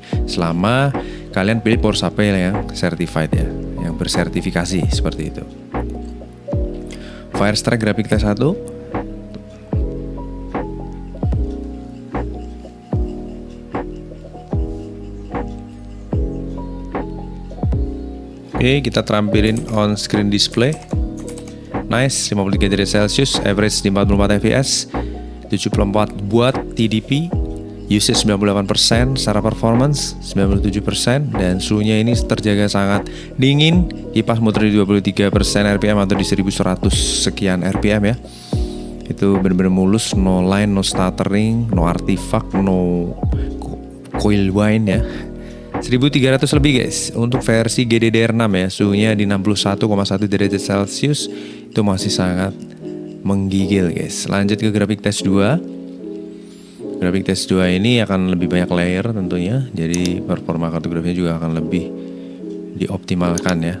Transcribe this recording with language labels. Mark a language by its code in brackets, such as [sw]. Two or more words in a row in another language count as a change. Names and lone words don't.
[id] Selama kalian pilih [en] power supply [id] yang certified ya, yang bersertifikasi seperti itu. Firestrak Graphic Test 1. Oke, kita terampilin [en] on screen display. [id] Nice, 53 derajat Celcius, average di 44 fps, 74 watt TDP, usage 98%, secara performance 97%, dan suhunya ini terjaga sangat dingin. Kipas muter di 23% RPM atau di 1100 sekian RPM ya. Itu bener-bener mulus, [en] no line, no stuttering, no artifact, no coil whine ya. [id] 1300 lebih guys. Untuk versi GDDR6 ya, suhunya di 61,1 derajat Celcius. Itu masih sangat menggigil guys. Lanjut ke grafik test 2. Grafik test 2 ini akan lebih banyak layer tentunya. Jadi performa kartu grafiknya juga akan lebih dioptimalkan ya.